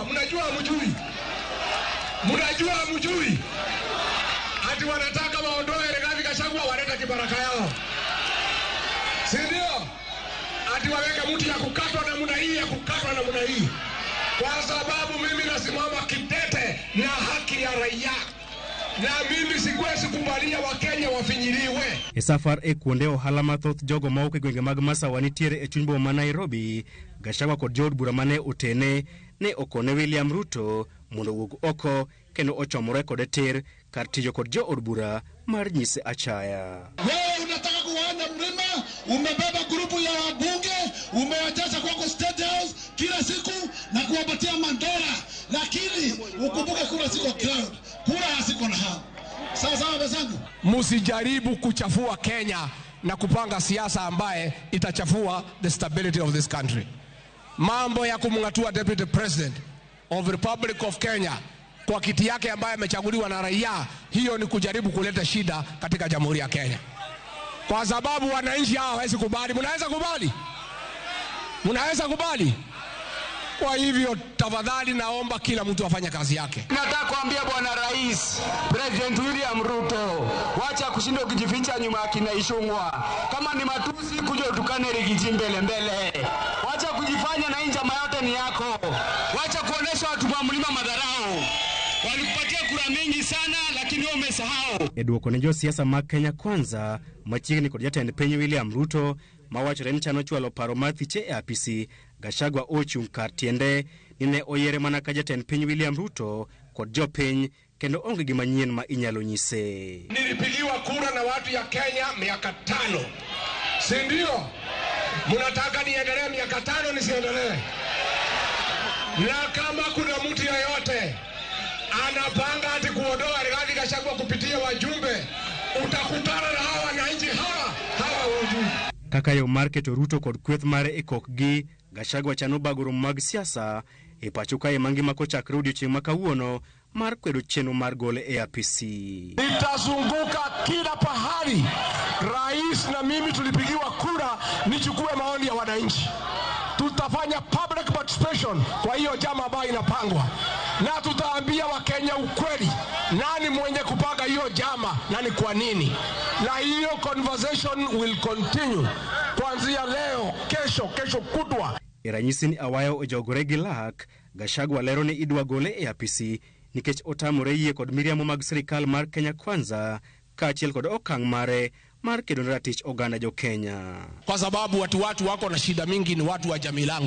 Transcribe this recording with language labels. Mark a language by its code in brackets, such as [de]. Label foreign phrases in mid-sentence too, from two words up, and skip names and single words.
[sw] Mnajua mjui ati wanataka waondoe Rigathi Gachagua waleta kibaraka yao, si ndio? Ati waweke mtu ya kukatwa namna hii kwa sababu mimi nasimama kidete na haki ya raia, na mimi sikwesi kubalia Wakenya wafinyiriwe. [luo] Safar kuonde ohala mathoth jogo ma ok gwenge mag Masawa nitiere e chuny boma ma Nairobi. Gachagua kod jood bura mane otene ne okone William Ruto mondo wuog oko kendo ochomore kode tir kar tiyo kod jood bura mar nyise achaya. [sw] Wewe unataka kuona Mlima, umebeba grupu ya wabunge, umewajaza kwako State House kila siku na kuwapatia mandola, lakini ukumbuke kura siko crowd, kura hasiko na hao. Sawa wenzangu, msijaribu kuchafua Kenya na kupanga siasa ambaye itachafua [en] the stability of this country. [sw] Mambo ya kumngatua [en] Deputy President of the Republic of Kenya [sw] kwa kiti yake ambaye amechaguliwa na raia, hiyo ni kujaribu kuleta shida katika Jamhuri ya Kenya. Kwa sababu wananchi hao hawezi kubali. Mnaweza kubali? Kwa hivyo tafadhali naomba kila mtu afanye kazi yake. Nataka kuambia Bwana Rais, President William Ruto, wacha kushinda ukijificha nyuma ya kina Ishungwa. Kama ni matusi kuja utukane Rigiji mbele. Wacha kujifanya na njama yote ni yako. Wacha kuonesha watu wa Mlima madharau. Walikupatia kura mingi sana lakini wewe umesahau. [luo] Eduoko ne jo siasa mag Kenya Kwanza machiegni kod jatend piny William Ruto mawachore ni chano chwalo paro mar thiche e apisi. Gachagua ochung' kar tiende ni ne oyiere mana ka jatend piny William Ruto kod jopiny kendo onge gima nyien ma inyalo nyise. [sw] Nilipigiwa kura na watu ya Kenya miaka 5. Si ndio? Mnataka niendelee miaka 5 nisiendelee? Na kama kuna mtu yeyote anapanga ati kuondoa Rigathi Gachagua kupitia wajumbe, utakutana na hawa wananchi hawa wajumbe. [luo] Kaka yo mar keto Ruto kod kweth mare e kokgi, Gachagua chano bagoro mag siasa e pacho kae mangima kochakre odiochieng' ma kawuono mar kwedo chenro mar gole e apisi. [sw] Nitazunguka kila pahali. Rais na mimi tulipigiwa kura nichukue maoni ya wananchi. Tutafanya [en] public participation [sw] kwa hiyo jama ambayo inapangwa, na tutaambia Wakenya ukweli, nani mwenye kupanga hiyo jama, nani kwa nini. Na hiyo [en] conversation will continue [sw] kuanzia leo, kesho kutwa. [luo] Ranyisi ni awayo ojogore gi lak. Gachagua lero ni idwa gole e apisi nikech otamore yie kod miriamo mag sirikal mar Kenya Kwanza kaachiel kod okang' mare mar kedo ne ratich oganda jo Kenya. [sw] Kwa sababu watu wako na shida mingi ni watu wa jamii langu.